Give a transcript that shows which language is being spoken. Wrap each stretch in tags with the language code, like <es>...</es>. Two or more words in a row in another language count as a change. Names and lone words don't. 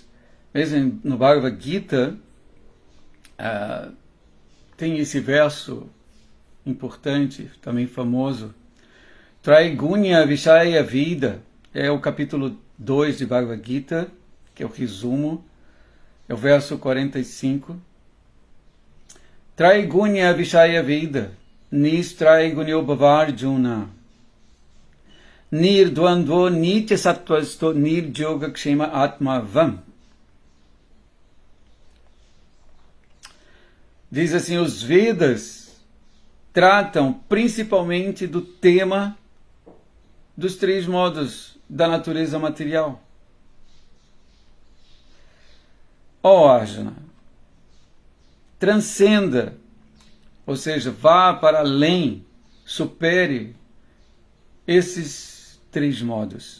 <pt>Mesmo no Bhagavad Gita, tem esse verso importante, também famoso,</pt> <sa>त्रैगुण्य विषया वेदा,</sa> <pt>é o capítulo 2 de Bhagavad Gita, que é o resumo, é o verso 45.</pt> <sa>त्रैगुण्य विषया वेदा निस्त्रैगुण्यो भवार्जुन निर्द्वन्द्वो नित्य सत्त्वस्थो निर्योग क्षेम आत्मवान्.</sa> <pt>Diz assim, os Vedas tratam principalmente do tema dos 3 modos da natureza material. Ó Arjuna, transcenda, ou seja, vá para além, supere esses 3 modos.</pt>